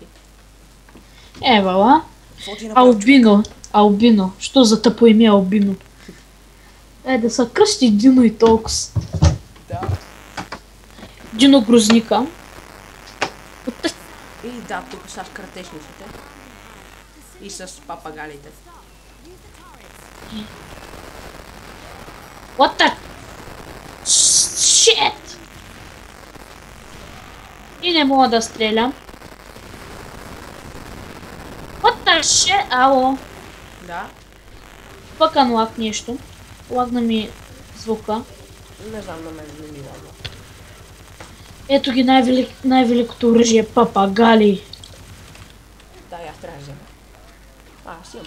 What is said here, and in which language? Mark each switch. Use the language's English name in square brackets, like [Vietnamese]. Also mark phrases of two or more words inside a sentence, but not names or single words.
[Bulgarian] Вала. Албино. Що за тъпо име Албино? Да са кръсти Дино и Толкс. Да. Дино Грозника. И да, тук са с картечниците. И с папагалите. [English] What the shit? [Bulgarian] И не мога да стрелям. [English] What the shit? [Bulgarian] Ало. Да. Пък анлак нещо. Лагна ми звука. Не знам, на мен не ми лагна. Ето ги най-великото оръжие папагали. Да, аз трябва да взема. Аз имам.